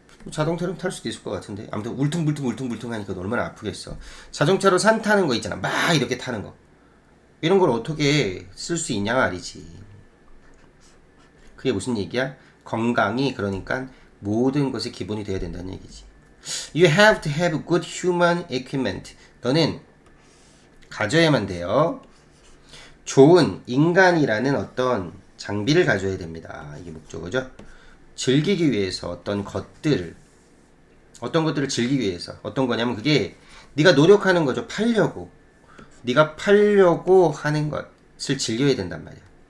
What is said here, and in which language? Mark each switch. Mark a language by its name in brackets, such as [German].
[Korean] 자동차로 탈 수도 있을 것 같은데. 아무튼 울퉁불퉁 하니까 얼마나 아프겠어. 자동차로 산 타는 거 있잖아. 막 이렇게 타는 거. 이런 걸 어떻게 쓸 수 있냐 말이지. 그게 무슨 얘기야? 건강이 그러니까 모든 것의 기본이 돼야 된다는 얘기지. [English] You have to have good human equipment. [Korean] 너는 가져야만 돼요. 좋은 인간이라는 어떤 장비를 가져야 됩니다. 이게 목적어죠. 즐기기 위해서 어떤 것들을 즐기기 위해서 어떤 거냐면 그게 네가 노력하는 거죠. 팔려고. 네가 팔려고 하는 것을 즐겨야 된단 말이야.